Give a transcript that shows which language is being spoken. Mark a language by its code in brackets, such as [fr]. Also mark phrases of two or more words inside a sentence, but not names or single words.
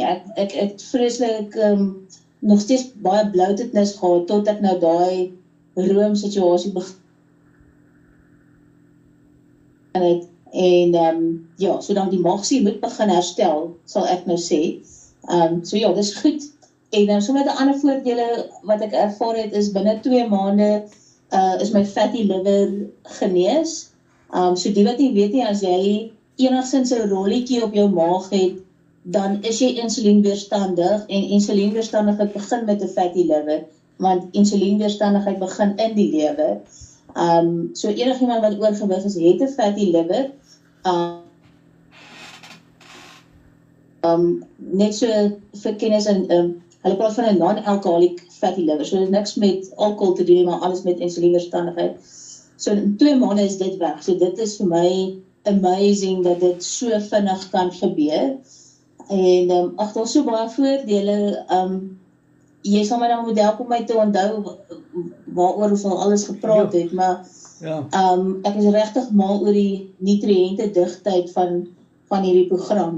[af] Ek het vreeslik nog steeds baie bloatedness gehad, tot ek nou daai roomsituasie begin het. En ja, so dan die maagsuur moet begin herstel, sal ek nou sê. So ja, dis goed. En so met 'n ander voordele wat ek ervaar het, is binne 2 maande is my [en] fatty liver [af] genees. So die wat nie weet nie, as jy enigstens 'n rolletjie op jou maag het, dan is jy insulienweerstandig, en insulienweerstandigheid begin met 'n [en] fatty liver, [af] want insulienweerstandigheid begin in die lewer. So enigiemand wat oorgewig is, het 'n [en] fatty liver. [af] Net so vir kennis, hulle praat van 'n [en] non-alcoholic fatty liver, [af] so dit niks met alcohol te doen, maar alles met insulienweerstandigheid. So in 2 maande is dit weg. So dit is vir my amazing dat dit so vinnig kan gebeur. En daar's so baie voordele. Jy sal my dan moet help om my te onthou waaroor ons al alles gepraat het, maar ek is regtig mal oor die nutriënte digtheid van hierdie program.